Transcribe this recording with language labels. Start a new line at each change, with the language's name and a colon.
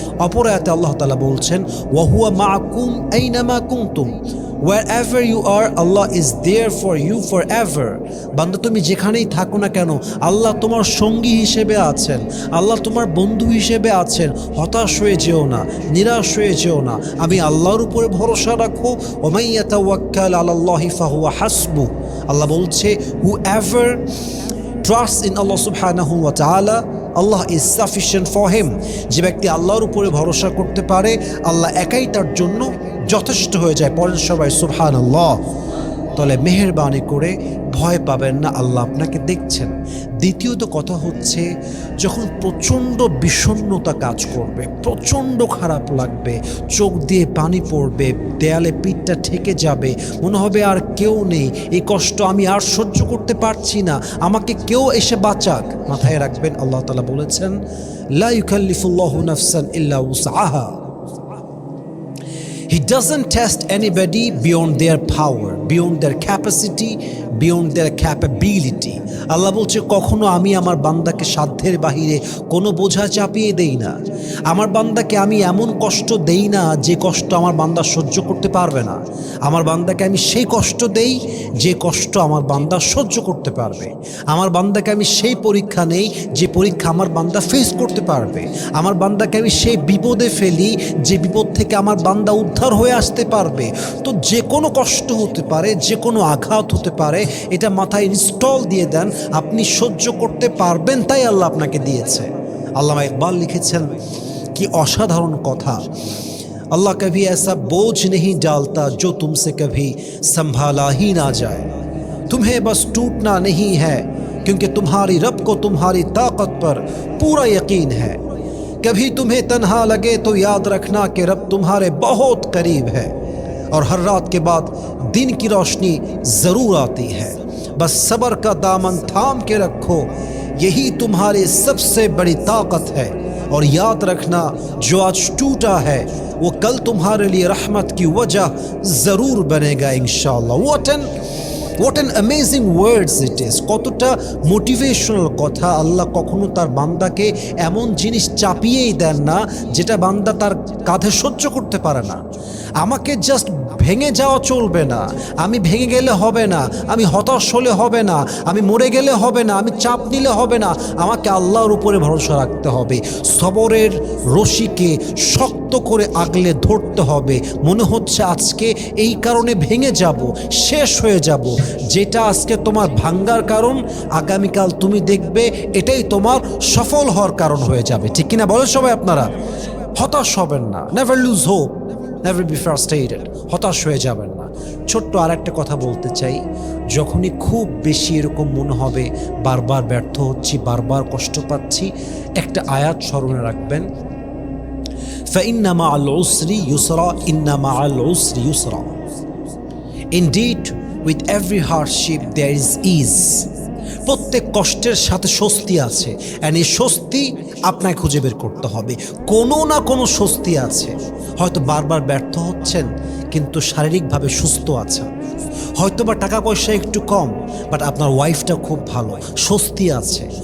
Bangla: অপর আয়াতে আল্লাহ তাআলা বলছেন
Arabic: ওয়াহুয়া মা'কুম আইনামা কুনতুম,
English: wherever you are Allah is there for you forever।
Bangla: বান্দা তুমি যেখানেই থাকো না কেন আল্লাহ তোমার সঙ্গী হিসেবে আছেন, আল্লাহ তোমার বন্ধু হিসেবে আছেন। হতাশ হয়ে যেও না, নিরাশ হয়ে যেও না, আমি আল্লাহর উপরে ভরসা রাখো।
Arabic: ওয়া মান ইয়াতাওয়াক্কাল আলাল্লাহি ফাহুয়া হাসবুহ।
Bangla: আল্লাহ বলছে
English: whoever trusts in Allah subhanahu wa ta'ala, Allah is sufficient for him।
Bangla: যে ব্যক্তি আল্লাহর উপরে ভরসা করতে পারে আল্লাহ একাই তার জন্য যথেষ্ট হয়ে যায়। পড়েন সবাই সুবহানাল্লাহ। তাহলে মেহেরবানি করে ভয় পাবেন না, আল্লাহ আপনাকে দেখছেন। দ্বিতীয়ত কথা হচ্ছে, যখন প্রচণ্ড বিষণ্ণতা কাজ করবে, প্রচণ্ড খারাপ লাগবে, চোখ দিয়ে পানি পড়বে, দেয়ালে পিঠটা ঠেকে যাবে, মনে হবে আর কেউ নেই, এই কষ্ট আমি আর সহ্য করতে পারছি না, আমাকে কেউ এসে বাঁচাক। মাথায় রাখবেন আল্লাহ তাআলা বলেছেন
Arabic: লা ইউকাল্লিফুল্লাহু নাফসান ইল্লা উসআহা।
English: He doesn't test anybody beyond their power, beyond their capacity, beyond their capability।
Bangla: আল্লাহ বলছে কখনো আমি আমার বান্দাকে সাধ্যের বাহিরে কোনো বোঝা চাপিয়ে দেই না। আমার বান্দাকে আমি এমন কষ্ট দেই না যে কষ্ট আমার বান্দা সহ্য করতে পারবে না। আমার বান্দাকে আমি সেই কষ্ট দেই যে কষ্ট আমার বান্দা সহ্য করতে পারবে। আমার বান্দাকে আমি সেই পরীক্ষা নেই যে পরীক্ষা আমার বান্দা ফেস করতে পারবে। আমার বান্দাকে আমি সেই বিপদে ফেলি যে বিপদ থেকে আমার বান্দা উদ্ধার হয়ে আসতে পারবে। তো যে কোনো কষ্ট হতে পারে, যে কোনো আঘাত হতে পারে, এটা মাথায় ইনস্টল দিয়ে দেন, আপনি সহ্য করতে পারবেন, তাই আল্লাহ আপনাকে দিয়েছে। আল্লামা ইকবাল লিখেছেন কি অসাধারণ কথা,
Hindi: अल्लाह कभी ऐसा बोझ नहीं डालता जो तुमसे कभी संभाला ही ना जाए। तुम्हें बस टूटना नहीं है क्योंकि तुम्हारी रब को तुम्हारी ताकत पर पूरा यकीन है। कभी तुम्हें तन्हा लगे तो याद रखना कि रब तुम्हारे बहुत करीब है और हर रात के बाद दिन की रोशनी ज़रूर आती है। बस सब्र का दामन थाम के रखो, यही तुम्हारी सबसे बड़ी ताकत है। और याद रखना जो आज टूटा है वो कल तुम्हारे लिए रहमत की वजह ज़रूर बनेगा इंशाअल्लाह।
English: What an amazing words it is।
Bangla: কতটা মোটিভেশনাল কথা। আল্লাহ কখনো তার বান্দাকে এমন জিনিস চাপিয়েই দেন না যেটা বান্দা তার কাঁধে সহ্য করতে পারে না। আমাকে জাস্ট ভেঙে যাওয়া চলবে না, আমি ভেঙে গেলে হবে না, আমি হতাশ হলে হবে না, আমি মরে গেলে হবে না, আমি চাপ নিলে হবে না, আমাকে আল্লাহর উপরে ভরসা রাখতে হবে। সবরের রশিকে শক্ত করে আগলে ধরতে হবে। মনে হচ্ছে আজকে এই কারণে ভেঙে যাব, শেষ হয়ে যাব, যেটা আজকে তোমার ভাঙ্গার কারণ আগামীকাল তুমি দেখবে এটাই তোমার সফল হওয়ার কারণ হয়ে যাবে। ঠিক কিনা বলেন সবাই আপনারা? হতাশ হবেন না,
English: never lose hope, never be frustrated,
Bangla: হতাশ হয়ে যাবেন না। ছোট্ট আর একটা কথা বলতে চাই, যখনই খুব বেশি এরকম মনে হবে বারবার ব্যর্থ হচ্ছি, বারবার কষ্ট পাচ্ছি, একটা আয়াত স্মরণে রাখবেন,
Arabic: فإن مع العسر يسرا
Bangla: إن مع العسر يسرا।
English: Indeed with every hardship there is ease।
Bangla: প্রত্যেক কষ্টের সাথে স্বস্তি আছে, অ্যান্ড এই স্বস্তি আপনাকে খুঁজে বের করতে হবে। কোনো না কোনো স্বস্তি আছে। হয়তো বারবার ব্যর্থ হচ্ছেন কিন্তু শারীরিকভাবে সুস্থ আছেন। হয়তোবা টাকা পয়সা একটু কম, বাট আপনার ওয়াইফটা খুব ভালো, স্বস্তি আছে।